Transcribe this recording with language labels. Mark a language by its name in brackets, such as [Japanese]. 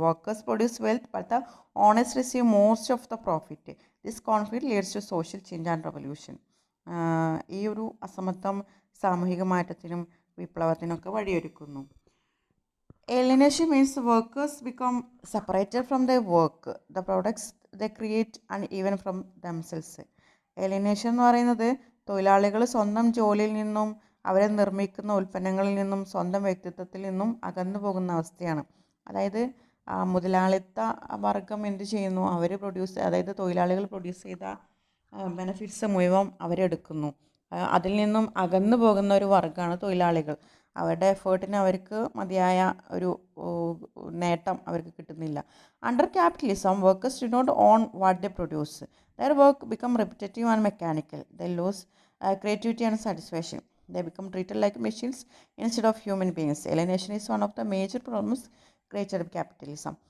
[English] Workers produce wealth but the owners receive most of the profit. This conflict leads to social change and revolution. [Malayalam] ഈ ഒരു അസമത്വം സാമൂഹിക മാറ്റത്തിനും വിപ്ലവത്തിനൊക്കെ വഴിയൊരുക്കുന്നു. [English] Alienation means workers become separated from their work, the products they create and even from themselves. [Malayalam] Alienation എന്ന് പറയുന്നത് തൊഴിലാളികൾ സ്വന്തം ജോലിയിൽ നിന്നും അവരെ നിർമ്മിക്കുന്ന ഉൽപ്പന്നങ്ങളിൽ നിന്നും സ്വന്തം വ്യക്തിത്വത്തിൽ നിന്നും അകന്നു പോകുന്ന അവസ്ഥയാണ്. അതായത് മുതലാളിത്ത വർഗം എന്ത് ചെയ്യുന്നു, അതായത് തൊഴിലാളികൾ പ്രൊഡ്യൂസ് ചെയ്ത ബെനഫിറ്റ്സ് മുഴുവൻ അവരെടുക്കുന്നു. അതിൽ നിന്നും അകന്നു പോകുന്ന ഒരു വർഗ്ഗമാണ് തൊഴിലാളികൾ. അവരുടെ എഫേർട്ടിന് അവർക്ക് മതിയായ ഒരു നേട്ടം അവർക്ക് കിട്ടുന്നില്ല. [English] Under capitalism workers do not own what they produce. Their work become repetitive and mechanical. They lose creativity and satisfaction. They become treated like machines instead of human beings. Alienation is one of the major problems created by capitalism.